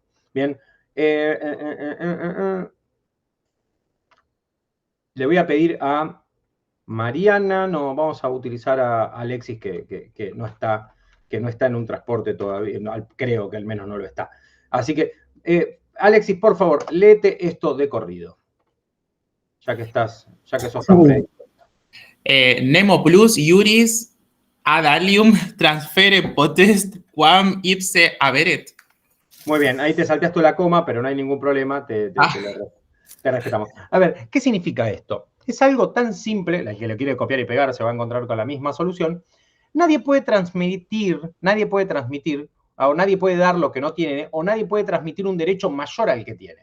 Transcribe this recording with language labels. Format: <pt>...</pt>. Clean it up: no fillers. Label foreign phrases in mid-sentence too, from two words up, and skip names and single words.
<es>Bien, le voy a pedir a Mariana, no, vamos a utilizar a Alexis que no está en un transporte todavía, no, creo que al menos no lo está. Así que, Alexis, por favor, léete esto de corrido, ya que sos tan predictor.</es> <la>Nemo plus iuris ad alium transfere potest quam ipse averet.</la> <es>Muy bien, ahí te salteaste la coma, pero no hay ningún problema, te respetamos. A ver, ¿qué significa esto? Es algo tan simple, el que lo quiere copiar y pegar se va a encontrar con la misma solución. Nadie puede transmitir, o nadie puede dar lo que no tiene, o nadie puede transmitir un derecho mayor al que tiene.</es>